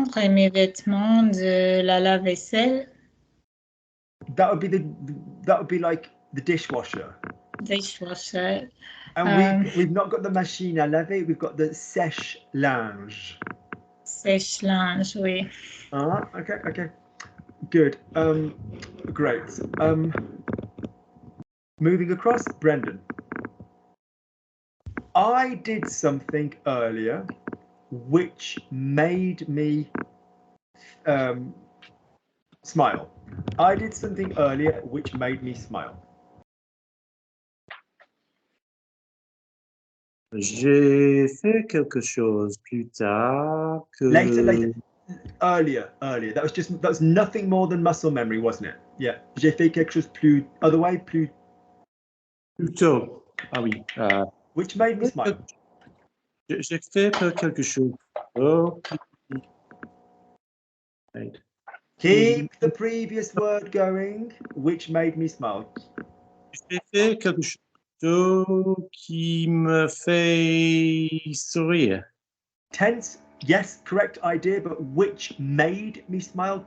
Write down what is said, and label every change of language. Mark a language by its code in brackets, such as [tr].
[fr] mes vêtements de la lave-vaisselle. [en] That would be like the dishwasher. Dishwasher. And we've not got the machine à laver, we've got the sèche-linge. [fr] Sèche-linge, oui. [en] Okay. Good. Great. Moving across, Brendan. I did something earlier which made me smile. I did something earlier which made me smile. [fr] J'ai fait quelque chose plus tard que... [en] Later. Earlier. That was nothing more than muscle memory, wasn't it? Yeah. [fr] J'ai fait quelque chose plus... [en] Other way, plus [fr] tôt. Ah oui. [en] Which made me smile. [fr] J'ai fait quelque chose. Oh. [en] Right. Keep the previous word going. Which made me smile. [fr] J'ai fait quelque chose qui me fait sourire. [en] Tense, yes, correct idea, but which made me smile?